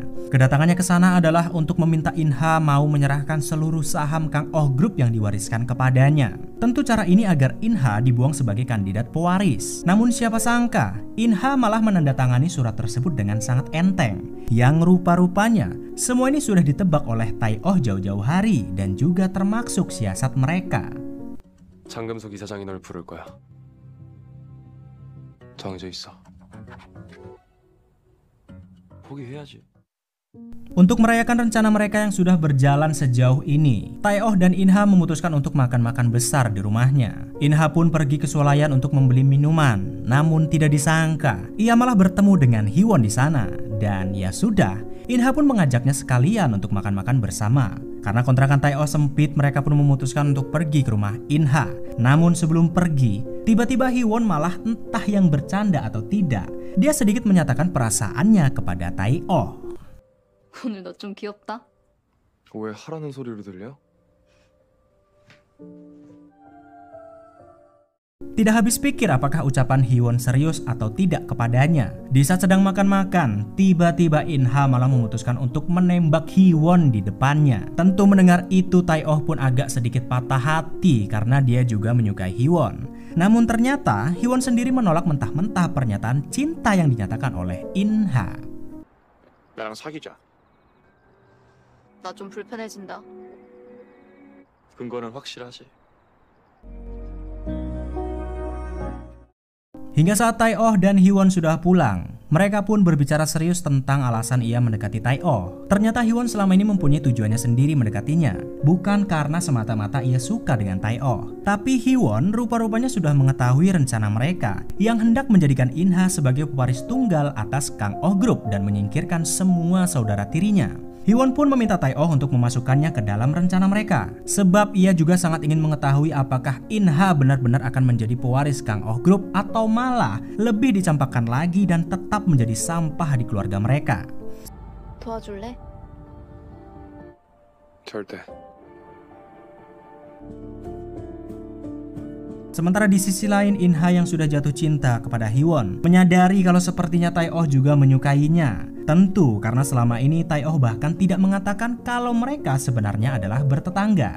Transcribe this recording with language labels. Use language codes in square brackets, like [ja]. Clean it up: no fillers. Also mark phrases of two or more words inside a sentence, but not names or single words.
[id] Kedatangannya ke sana adalah untuk meminta Inha mau menyerahkan seluruh saham Kang Oh Group yang diwariskan kepadanya. Tentu cara ini agar Inha dibuang sebagai kandidat pewaris. Namun siapa sangka, Inha malah menandatangani surat tersebut dengan sangat enteng. Yang rupa-rupanya, semua ini sudah ditebak oleh Tai Oh jauh-jauh hari dan juga termaksud siasat mereka. [ko] 장금석 이사장이 널 부를 거야. 정해져 있어. 포기해야지. [id] Untuk merayakan rencana mereka yang sudah berjalan sejauh ini, Tai Oh dan Inha memutuskan untuk makan-makan besar di rumahnya. Inha pun pergi ke swalayan untuk membeli minuman. Namun tidak disangka, ia malah bertemu dengan Hee-won di sana. Dan ya sudah, Inha pun mengajaknya sekalian untuk makan-makan bersama. Karena kontrakan Tai Oh sempit, mereka pun memutuskan untuk pergi ke rumah Inha. Namun sebelum pergi, tiba-tiba Hee-won malah entah yang bercanda atau tidak, dia sedikit menyatakan perasaannya kepada Tai Oh. [ko] 오늘 너 좀 귀엽다. 왜 하라는 소리로 들려? [id] Tidak habis pikir apakah ucapan Hyewon serius atau tidak kepadanya. Di saat sedang makan-makan, tiba-tiba In-ha malah memutuskan untuk menembak Hyewon di depannya. Tentu mendengar itu Tae-oh pun agak sedikit patah hati karena dia juga menyukai Hyewon. Namun ternyata Hyewon sendiri menolak mentah-mentah pernyataan cinta yang dinyatakan oleh In-ha. [ko] 나랑 사귀자. 나 좀 불편해진다. 근거는 확실하지. [id] Hingga saat Tae-oh dan Hyewon sudah pulang, mereka pun berbicara serius tentang alasan ia mendekati Tae-oh. Ternyata Hyewon selama ini mempunyai tujuannya sendiri mendekatinya, bukan karena semata-mata ia suka dengan Tae-oh. Tapi Hyewon rupa-rupanya sudah mengetahui rencana mereka yang hendak menjadikan In-ha sebagai pewaris tunggal atas Kang Oh Group dan menyingkirkan semua saudara tirinya. Hyewon pun meminta Tae-oh untuk memasukkannya ke dalam rencana mereka, sebab ia juga sangat ingin mengetahui apakah In-ha benar-benar akan menjadi pewaris Kang Oh Group atau malah lebih dicampakkan lagi dan tetap menjadi sampah di keluarga mereka. [ko] 도와줄래? 절대. [id] Sementara di sisi lain In-ha yang sudah jatuh cinta kepada Hyewon menyadari kalau sepertinya Tae-oh juga menyukainya. Tentu karena selama ini Tae-oh bahkan tidak mengatakan kalau mereka sebenarnya adalah bertetangga.